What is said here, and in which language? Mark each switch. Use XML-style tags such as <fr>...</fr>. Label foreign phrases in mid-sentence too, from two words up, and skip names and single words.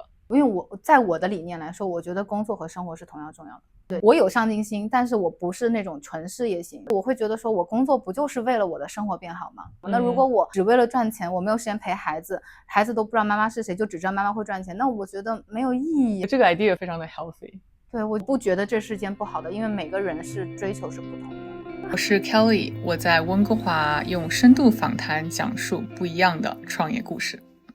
<zh>因為在我的理念來說，我覺得工作和生活是同樣重要的。對，我有上進心，但是我不是那種純事業型。我會覺得說我工作不就是為了我的生活變好嗎？那如果我只為了賺錢，我沒有時間陪孩子，孩子都不知道媽媽是誰，就只知道媽媽會賺錢，那我覺得沒有意義。這個 idea 非常的 healthy。對，我不覺得這是件不好的，因為每個人是追求是不同的。我是 Kelly，我在溫哥華用深度訪談講述不一樣的創業故事。</zh>